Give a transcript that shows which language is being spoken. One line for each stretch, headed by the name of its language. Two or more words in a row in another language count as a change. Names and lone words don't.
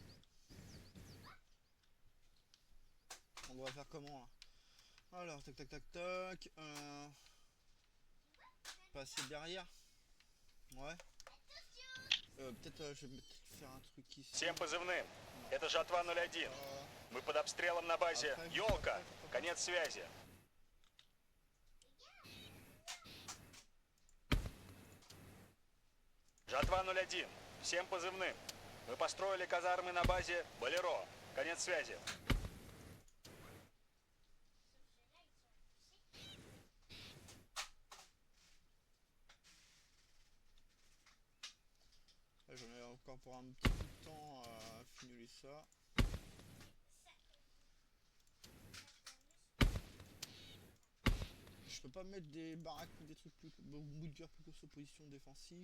French: On va faire comment là? Alors, tac tac tac tac. Passer derrière. Ouais. Peut-être je vais faire un truc ici.
Russian: Всем позывным. Это Жатва 01. Мы под обстрелом на базе Ёлка. Конец связи. Жатва 01. Всем позывным. Мы построили казармы на базе Болеро. Конец связи.
French: Là, j'en ai encore pour un petit bout de temps à finir ça. Je peux pas mettre des baraques ou des trucs plus bout de guerre plus course position défensif.